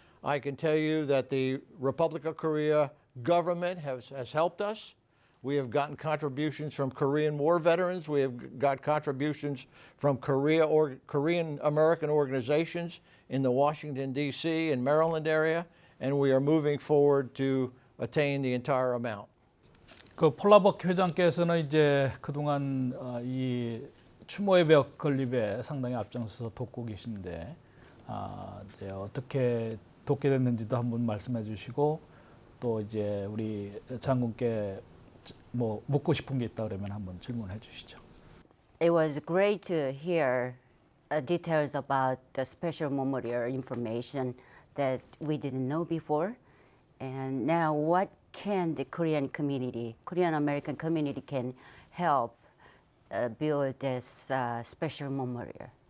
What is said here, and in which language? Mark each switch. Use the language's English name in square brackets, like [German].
[English] I can tell you that the Republic of Korea government has helped us. We have gotten contributions from Korean War veterans. We have got contributions from Korean American organizations in the Washington, D.C. and Maryland area, and we are moving forward to attain the entire amount. [Korean] 그 폴라박 회장께서는 이제 그동안 이 추모의 벽 건립에 상당히 앞장서서 돕고 계신데 이제 어떻게 돕게 됐는지도 한번 말씀해 주시고 또 이제 우리 장군께 뭐 묻고 싶은 게 있다 그러면 한번 질문해 주시죠. [English] It was great to hear details about the special memorial information that we didn't know before. And now what can the Korean community, Korean American community can help build this special memorial?